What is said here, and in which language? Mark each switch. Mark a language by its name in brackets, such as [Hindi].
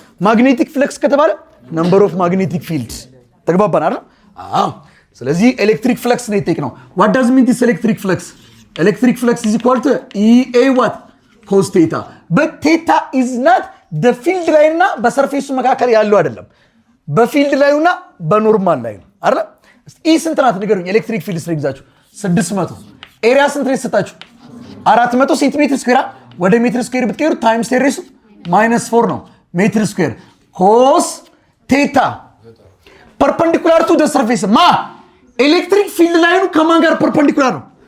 [Amharic] ማግኔቲክ ፍለክስ ከተባለ ነምበር ኦፍ ማግኔቲክ ፊልድ ተግባባን አይደል? አዎ። ስለዚህ ኤሌክትሪክ ፍለክስ ነው የጠየቅነው። [English] what does mean this electric flux? electric flux is equal to EA what? cos theta. but theta is not the field line [Amharic] እና በሰርፌሱ መካከል ያለው አይደለም። በፊልድ ላይና በኖርማል ላይ ነው አይደል? ኢ ስንት ናት ንገሩኝ። ኤሌክትሪክ ፊልድ ስትሪግዛችሁ 600 ኤሪያ ስንት ነው የሰጣችሁ? 400 ሴንቲሜትር ስኩዌር ወደ ሜትር ስኩዌር ብትቀይሩ ታይምስ ቴሬሱ -4 ነው ሜትር ስኩዌር ኮስ ቴታ [English] ፐርፐንዲኩላር ቱ ደ ሰርፌስ [Amharic] ኤሌክትሪክ ፊልድ ላይኑ ከማን ጋር ፐርፐንዲኩላር ነው?